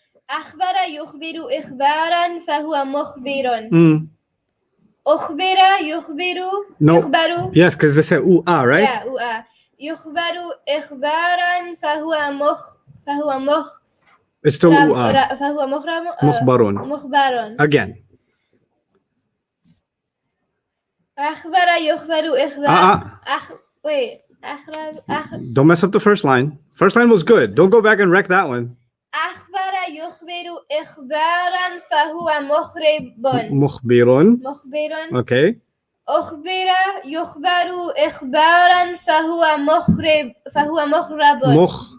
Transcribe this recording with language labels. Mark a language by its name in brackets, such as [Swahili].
[Arabic] أخبر يخبر إخبارا فهو مخبر. أخبر يخبر. [English] No. [Arabic] يخبر. [English] Yes, because they say u-a, right? [Arabic] Yeah, u-a. يخبر إخبارا فهو [English] It's still u-a. [Arabic] فهو مخبر. [English] Again. [Arabic] أخبر يخبر إخبار. Wait. [English] Don't mess up the first line. First line was good. Don't go back and wreck that one. [Arabic] أخبر يخبر إخبارا فهو مخبر. مخبر. Okay. أخبر يخبر إخبارا فهو مخبر.